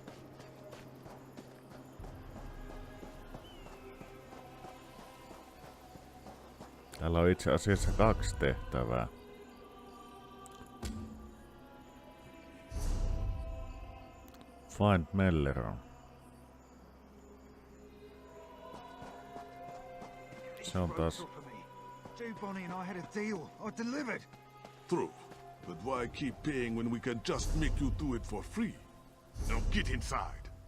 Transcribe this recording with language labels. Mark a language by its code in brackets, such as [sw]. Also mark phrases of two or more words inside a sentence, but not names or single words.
[fi] Täällä on itse asiassa 2 tehtävää. [en] Find Melleron. [fi] Se on taas... [en] True, but why keep paying when we can just make you do it for free? Now get inside.